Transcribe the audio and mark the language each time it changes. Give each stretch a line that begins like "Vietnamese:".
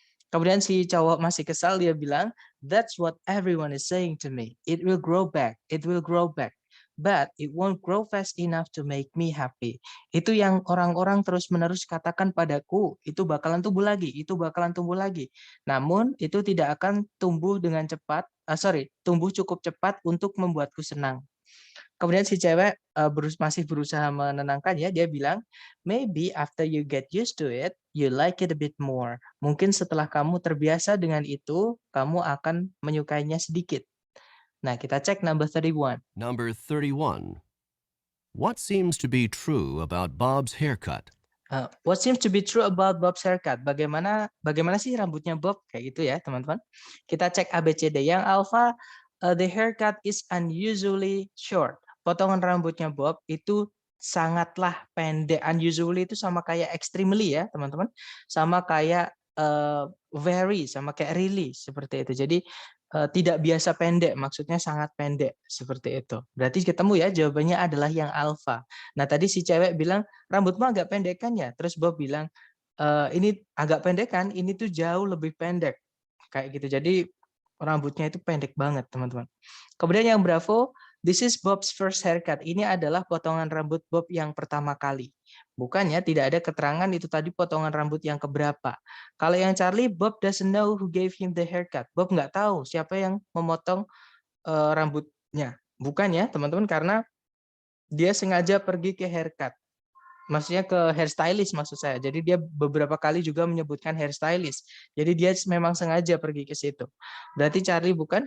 Indonesian: Kemudian si cowok masih kesal, dia bilang,
English: "That's what everyone is saying to me. It will grow back, it will grow back. But it won't grow fast enough to make me happy."
Indonesian: Itu yang orang-orang terus-menerus katakan padaku, itu bakalan tumbuh lagi, itu bakalan tumbuh lagi. Namun itu tidak akan tumbuh dengan cepat, tumbuh cukup cepat untuk membuatku senang. Kemudian si cewek masih berusaha menenangkan ya, dia bilang,
English: "Maybe after you get used to it, you like it a bit more."
Indonesian: Mungkin setelah kamu terbiasa dengan itu, kamu akan menyukainya sedikit. Nah, kita cek
English: number 31. Number 31. What seems to be true about Bob's haircut? What seems to be true about Bob's haircut?
Indonesian: Bagaimana sih rambutnya Bob? Kayak gitu ya, teman-teman. Kita cek ABCD. Yang alpha,
English: the haircut is unusually short.
Indonesian: Potongan rambutnya Bob itu sangatlah pendek. Unusually itu sama kayak extremely ya, teman-teman. Sama kayak very, sama kayak really, seperti itu. Jadi tidak biasa pendek, maksudnya sangat pendek, seperti itu. Berarti ketemu ya, jawabannya adalah yang alpha. Nah, tadi si cewek bilang, "Rambutmu agak pendek kan ya?" Terus Bob bilang, "Ini agak pendek kan, ini tuh jauh lebih pendek." Kayak gitu. Jadi rambutnya itu pendek banget, teman-teman. Kemudian yang bravo,
English: this is Bob's first haircut.
Indonesian: Ini adalah potongan rambut Bob yang pertama kali. Bukan ya, tidak ada keterangan itu tadi potongan rambut yang keberapa. Kalau yang Charlie,
English: Bob doesn't know who gave him the haircut.
Indonesian: Bob nggak tahu siapa yang memotong rambutnya. Bukan ya, teman-teman, karena dia sengaja pergi ke haircut. Maksudnya ke hairstylist maksud saya. Jadi dia beberapa kali juga menyebutkan hairstylist. Jadi dia memang sengaja pergi ke situ. Berarti Charlie bukan.